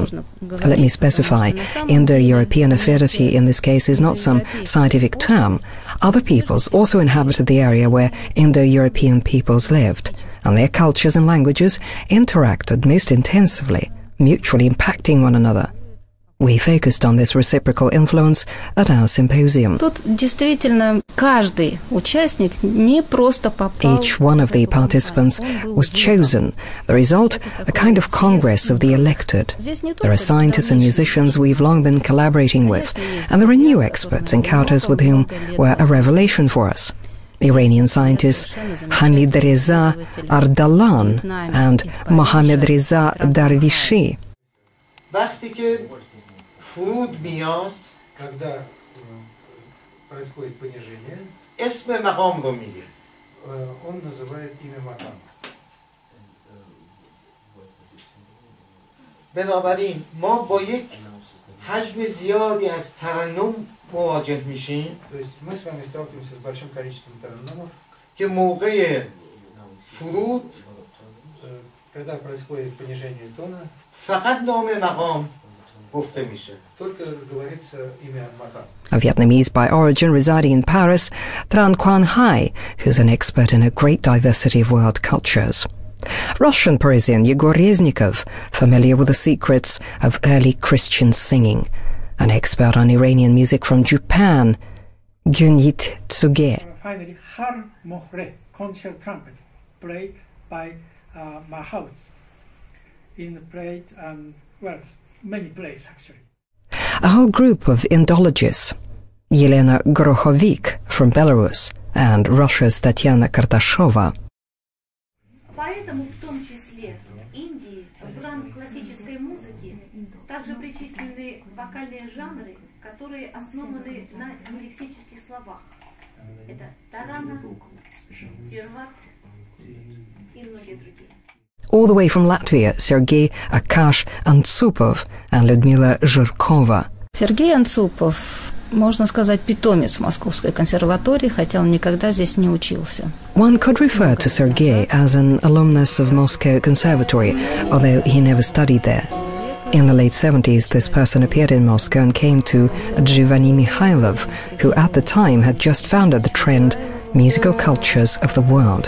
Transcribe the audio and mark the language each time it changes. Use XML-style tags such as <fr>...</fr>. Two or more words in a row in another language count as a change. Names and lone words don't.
<en>Let me specify, Indo-European affinity in this case is not some scientific term. Other peoples also inhabited the area where Indo-European peoples lived, and their cultures and languages interacted most intensively, mutually impacting one another. We focused on this reciprocal influence at our symposium.</en> <ru>Тут действительно каждый участник не просто попал.</ru> <en>Each one of the participants was chosen. The result, a kind of congress of the elected. There are scientists and musicians we've long been collaborating with, and there are new experts, encounters with whom were a revelation for us. Iranian scientists Hamid Reza Ardalan and Mohammad Reza Darvishi.</en> <fa>فروض میاد</fa> <ru>когда происходит понижение</ru> <fa>اسم مقام رو میگه</fa> <ru>он называет имя</ru> <fa>مقام بنابراین ما با یک حجم زیادی از ترنم مواجه میشیم</fa> <ru>то есть мы с вами сталкиваемся с большим количеством ترنمов</ru> <fa>که موقع فروض</fa> <ru>когда происходит понижение тона</ru> <fa>فقط نام مقام</fa> <en>A Vietnamese by origin residing in Paris, Tran Quang Hai, who's an expert in a great diversity of world cultures. Russian Parisian Yegor Reznikoff, familiar with the secrets of early Christian singing. An expert on Iranian music from Japan, Gyunhit Tsuge. Finally, Har Mohre concert trumpet, played by my house, many places actually. A whole group of Indologists, Yelena Grokhovik from Belarus and Russia's Tatyana Kartashova.</en> <ru>Поэтому в том числе в Индии в ранг классической музыки также причислены вокальные жанры, которые основаны на лексических словах. Это тарана, тирват и многие другие.</ru> <en>All the way from Latvia, Sergei Akash Antsupov and Ludmila Zhirkova.</en> <ru>Сергей Анцупов, можно сказать, питомец Московской консерватории, хотя он никогда здесь не учился.</ru> <en>One could refer to Sergei as an alumnus of Moscow Conservatory, although he never studied there. In the late 70s, this person appeared in Moscow and came to Giovanni Mikhailov, who at the time had just founded the trend Musical Cultures of the World.</en>